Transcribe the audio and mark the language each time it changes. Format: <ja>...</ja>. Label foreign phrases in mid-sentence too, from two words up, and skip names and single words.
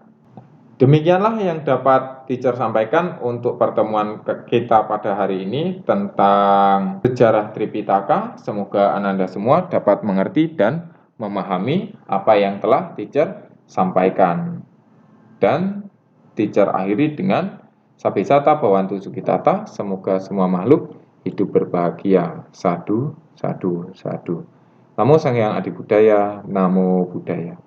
<id>Demikianlah yang dapat teacher sampaikan untuk pertemuan kita pada hari ini tentang sejarah Tripitaka. Semoga Ananda semua dapat mengerti dan memahami apa yang telah teacher sampaikan. Dan teacher akhiri dengan</id> <pi>Sabisata Bhawantu Sukitata.</pi> <id>Semoga semua makhluk hidup berbahagia.</id> <pi>Sadu, sadu, sadu.</pi> <sa>Namo Sang Hyang Adi Buddhaya, Namo Buddhaya.</sa>